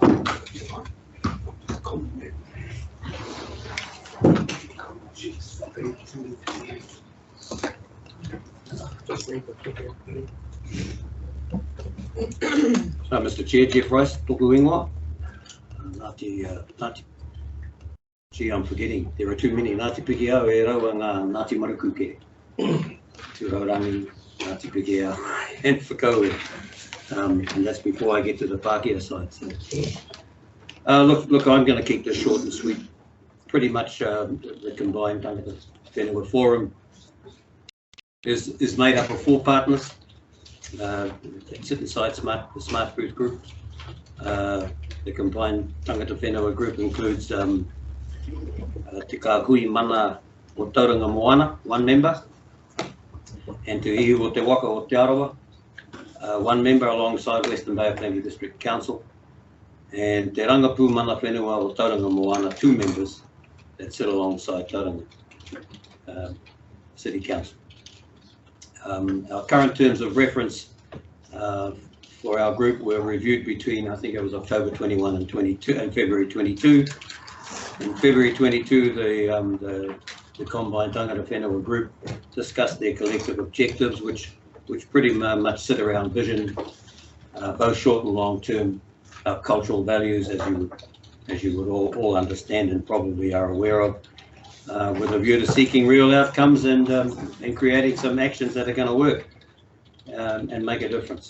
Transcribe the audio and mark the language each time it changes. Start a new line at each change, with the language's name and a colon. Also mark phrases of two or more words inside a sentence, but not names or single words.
English: So, Mr. Chair, Jeff Rice,
Māori: Toku Ingoa.
English: Gee, I'm forgetting. There are too many.
Māori: Ngāti piki au e raua ngā Ngāti Marukuke. Tūraurangi, Ngāti piki au, and Whakaue.
English: And that's before I get to the Pākehā side. So. Look, I'm going to keep this short and sweet. Pretty much the combined
Māori: tangata whenua
English: forum is made up of 4 partners that sit inside the SmartGrowth group. The combined
Māori: tangata whenua
English: group includes Te Kāhui Mana o Tauranga Moana, 1 member, and Te Ihu o Te Waka o Te Arawa, 1 member alongside Western Bay of Plenty District Council, and Te Rangapu Mana Whenua o Tauranga Moana, 2 members that sit alongside Tauranga City Council. Our current terms of reference for our group were reviewed between, I think it was October 21 and 22 and February 22. In February 22, the combined
Māori: tangata whenua
English: group discussed their collective objectives, which pretty much sit around vision, both short and long term, cultural values, as you would all understand and probably are aware of, with a view to seeking real outcomes and creating some actions that are going to work and make a difference.